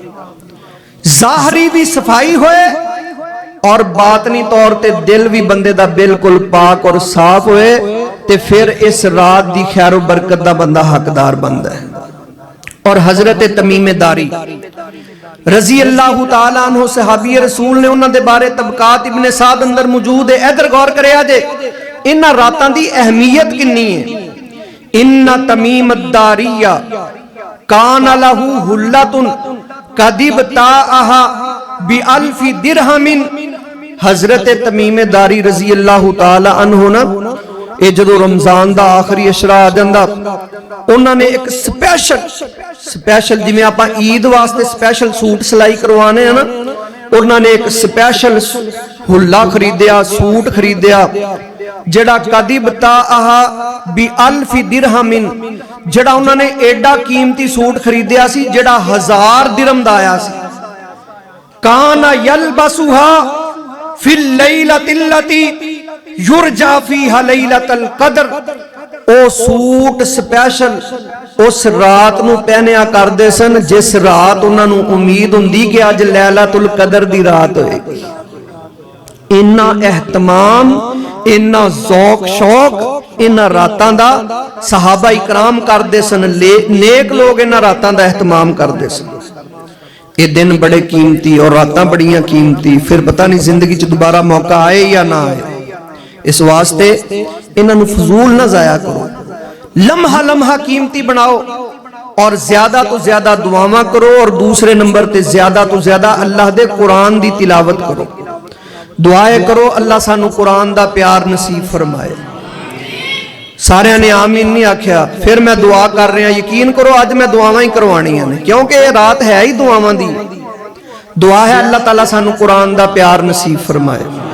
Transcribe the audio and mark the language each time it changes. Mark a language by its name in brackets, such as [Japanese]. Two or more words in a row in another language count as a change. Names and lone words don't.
[Punjabi] ظاہری بھی صفائی ہوئے اور باطنی طور تے دل بھی بندے دا بالکل پاک اور صاف ہوئے، تے فیر اس رات دی خیر برکت دا بندہ حقدار بندا ہے. اور حضرت تمیم داری [Arabic] رضي الله تعالى عنه [Punjabi] صحابی رسول نے، انہاں دے بارے طبقات ابن سعد اندر موجود ہے. ادھر غور کریا جے انہاں راتاں دی اہمیت کنی ہے. [Arabic] إن تميما الداري كان له حلة قد ابتاعها بألف درهم. [Punjabi] حضرت تمیم داری [Arabic] رضي الله تعالى عنه [Punjabi] نا، ایہ جدوں رمضان دا آخری عشرہ آ جاندا، انہاں نے ایک سپیشل جویں آپاں عید واسطے [English] special suit [Punjabi] سلائی کروانے ہیں نا، انہاں نے ایک سپیشل حلہ خریدیا، سوٹ خریدیا، جیڑا [Arabic] قد ابتاعها بألف درهم, [Punjabi] جیڑا انہاں نے ایڈا قیمتی سوٹ خریدیا سی جیڑا 1000 درہم دا آیا سی. [Arabic] كان يلبسها في الليلة التي يرجى فيها ليلة القدر. [Punjabi] او سوٹ سپیشل اس رات نوں پہنیا کردے سن جس رات انہاں نوں امید ہوندی کہ اج لیلۃ القدر دی رات ہوئے گی. انا اہتمام، انا ذوق شوق انہاں راتاں دا صحابہ اکرام کردے سن. نیک لوک انہاں راتاں دا اہتمام کردے سن۔ ایہ دن بڑے قیمتی اور راتاں بڑیاں قیمتی، فیر پتہ نہیں زندگی چ دوبارہ موقع آئے یا نا آئے. اس واسطے انہاں نوں فضول نا ضائع کرو، لمحہ لمحہ قیمتی بناؤ اور زیادہ تو زیادہ دعاواں کرو. اور دوسرے نمبر تے زیادہ تو زیادہ اللہ دے قرآن دی تلاوت کرو، دعائیں کرو اللہ سانوں قرآن دا پیار نصیب فرمائے. ساریاں نے آمین نہیں آکھیا۔ فیر میں دعا کر رہا، یقین کرو اج میں دعاواں ہی کروانیاں نے، کیونکہ ایہ رات ہے ہی دعاواں دی. دعا ہے اللہ تعالیٰ سانوں قرآن دا پیار نصیب فرمائے.